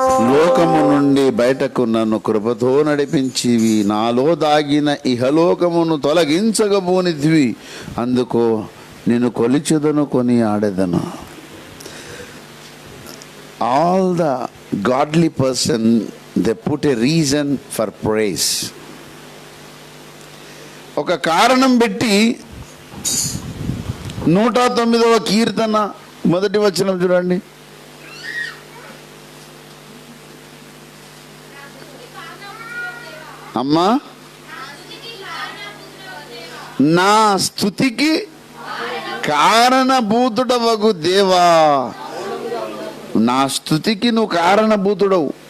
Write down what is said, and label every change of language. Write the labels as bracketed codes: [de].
[te] లోకము నుండి బయటకు నన్ను కృపతో నడిపించివి, నాలో దాగిన ఇహలోకమును తొలగించగబోనిదివి, అందుకో నేను కొలిచెదను కొనియాడెదను. [en] All the godly person, they put a reason for praise. [te] ఒక కారణం పెట్టి 109వ కీర్తన 1వ వచనం చూడండి. అమ్మా, నా స్తుతికి కారణభూతుడవగు దేవా, నా స్తుతికి నువ్వు కారణభూతుడవు.